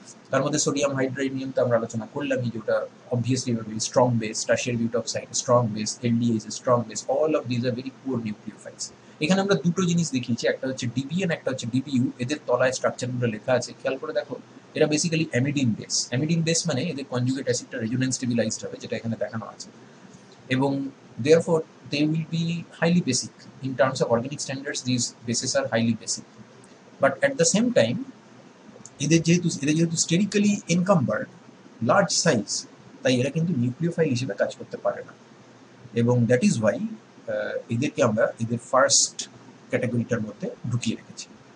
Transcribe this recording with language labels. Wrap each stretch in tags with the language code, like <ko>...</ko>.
<bn>তার মধ্যে sodium hydride নিয়ে তো আমরা আলোচনা করলামই, যেটা obviously strong base, tertiary বিউটক্সাইড strong base, LDH strong base,</bn> <en>All of these are very poor nucleophiles.</en> <bn>এখানে আমরা দুটো জিনিস দেখিয়েছি, একটা হচ্ছে ডিবিএন, একটা হচ্ছে ডিবিইউ। এদের তলায় স্ট্রাকচারগুলো লেখা আছে, খেয়াল করে দেখো। এরা বেসিক্যালি অ্যামিডিন বেস। অ্যামিডিন বেস মানে এদের কনজুগেট অ্যাসিডটা রেজোনেন্স স্টেবিলাইজড হবে, যেটা এখানে দেখানো আছে, এবং</bn> <en>therefore they will be highly basic. In terms of organic standards, these bases are highly basic. But at the same time,</en> <bn>এদের যেহেতু স্টেরিক্যালি এনকাম্বার্ড, লার্জ সাইজ, তাই এরা কিন্তু নিউক্লিওফাইল হিসেবে কাজ করতে পারে না, এবং</bn> <en>that is why</en> <bn>এদেরকে আমরা এদের ফার্স্ট ক্যাটাগরিটার মধ্যে ঢুকিয়ে রেখেছি।</bn>